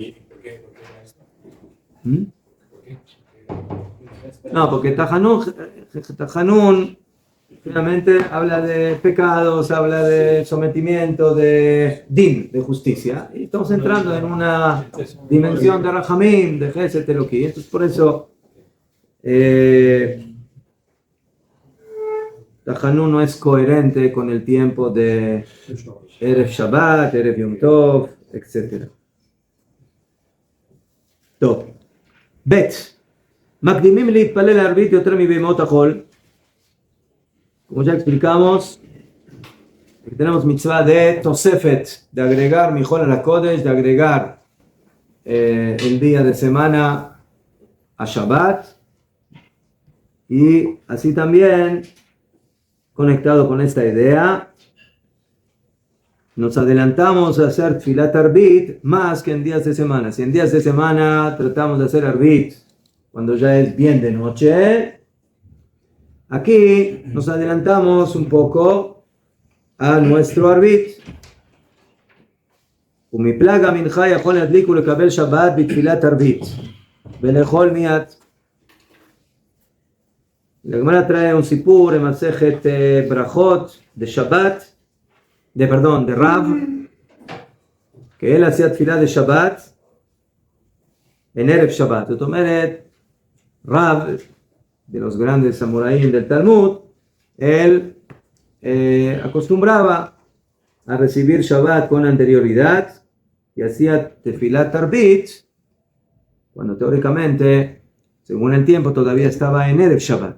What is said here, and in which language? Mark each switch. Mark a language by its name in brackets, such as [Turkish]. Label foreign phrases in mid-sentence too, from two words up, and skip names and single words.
[Spanish] No, porque tajanun finalmente habla de pecados, habla de sometimiento, de din, de justicia. Y estamos entrando en una dimensión de Rahamim, de Geset Eloquí. Entonces, por eso Tajanun no es coherente con el tiempo de Erev Shabbat, Erev Yom Tov, etc. Top. Bet. [Hebrew] Makdimim להתפלל לערבית יותר מבימות החול. [Spanish] Como ya explicamos, tenemos mitzvah de Tosefet, de agregar Mijol a la Kodesh, de agregar el día de semana a Shabbat. Y así también, conectado con esta idea, nos adelantamos a hacer Tfilat Arbit más que en días de semana. Si en días de semana tratamos de hacer Arbit cuando ya es bien de noche, aquí nos adelantamos un poco a nuestro Arbit. [Hebrew] ומפלג המנחה יכול להדליק ולקבל שבת בתפילת ערבית ולאכול מיד. [Spanish] La Gemara trae un sipur en Masejet Brachot de Shabbat, de Rav, que él hacía tefilá de Shabbat en Erev Shabbat. [Hebrew] זאת אומרת, Rav, [Spanish] de los grandes samuráis del Talmud, él acostumbraba a recibir Shabbat con anterioridad y hacía tefilat arbit cuando teóricamente, según el tiempo, todavía estaba en Erev Shabbat.